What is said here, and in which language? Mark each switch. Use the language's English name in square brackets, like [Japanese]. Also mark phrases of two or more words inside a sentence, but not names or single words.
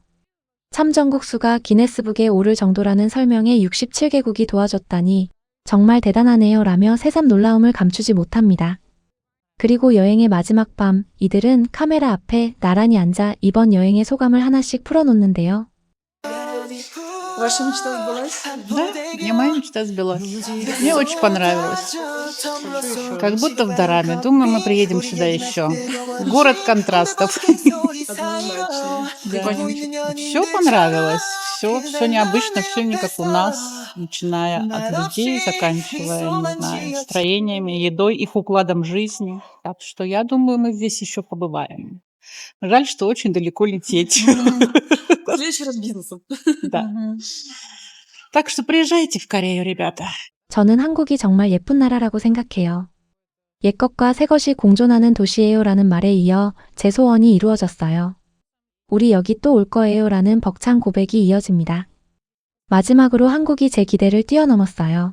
[Korean] 참전국 수가 기네스북에 오를 정도라는 설명에 67개국이 도와줬다니 정말 대단하네요 라며 새삼 놀라움을 감추지 못합니다. 그리고 여행의 마지막 밤 이들은 카메라 앞에 나란히 앉아 이번 여행의 소감을 하나씩 풀어놓는데요. [Russian] Ваша мечта сбылась? Да, мне моя мечта сбылась. Мне очень понравилось. Как будто в Дораме. Думаю, мы приедем сюда еще. Город контрастов. Все понравилось. Все необычно, все не как у нас, начиная от людей, заканчивая, не знаю, строениями, едой, их укладом жизни. Так что я думаю, мы здесь еще побываем. Жаль, что очень далеко лететь. В следующий раз бизнесом. Да. Так что приезжайте в Корею, ребята. [Korean] 저는 한국이 정말 예쁜 나라라고 생각해요. 옛것과 새것이 공존하는 도시예요 라는 말에 이어 제 소원이 이루어졌어요. 우리 여기 또 올 거예요 라는 벅찬 고백이 이어집니다. 마지막으로 한국이 제 기대를 뛰어넘었어요.